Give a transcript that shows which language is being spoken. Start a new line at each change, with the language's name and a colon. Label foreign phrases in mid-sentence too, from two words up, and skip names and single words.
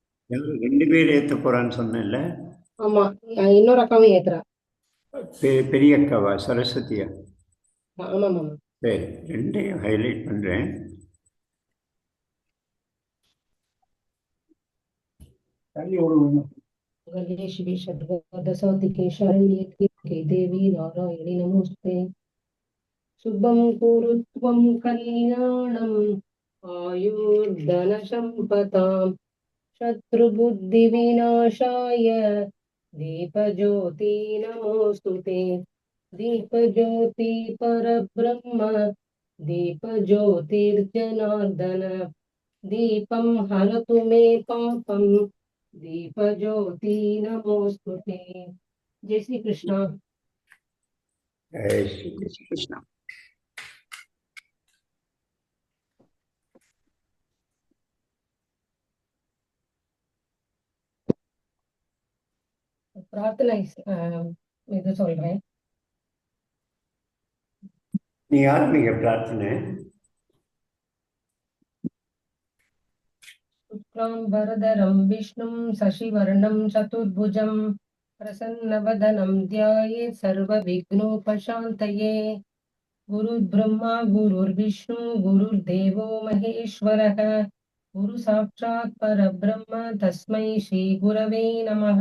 Tamil: ரெண்டு பேர் ஏத்த போறான்னு சொன்னேன்ல. ஆமா. இன்னொரு அக்காவும் ஏத்துறா. பெரிய அக்காவா, சரஸ்வதியா? ஆமா மாமா. சரி, ரெண்டையும் ஹைலைட் பண்றேன். தள்ளி விடுவோம்.
Sanskrit: गणेशवी शर्वदसातिके शरण्ये के देवी नारायणि नमोऽस्ते। शुभं कुरुत्वं कल्याणम् आयुर्धनसम्पदां शत्रुबुद्धिविनाशाय दीपज्योति नमोऽस्तु ते। दीपज्योति परब्रह्म दीपज्योतिर्जनार्दन दीपं हरतु मे पापं दीपज्योति नमोऽस्तु ते। जय श्री कृष्ण। जय श्री कृष्ण।
Tamil: प्रार्थना இது சொல்றேன். நீ ஆரம்பிங்க பிரார்த்தனை.
Sanskrit: शुक्लाम्बरधरं विष्णुं शशिवर्णं चतुर्भुजं प्रसन्नवदनं ध्यायेत् सर्वविघ्नोपशान्तये। गुरुर्ब्रह्मा गुरुर्विष्णु गुरुर्देवो महेश्वरः गुरुसाक्षात् परब्रह्म तस्मै श्रीगुरवे नमः।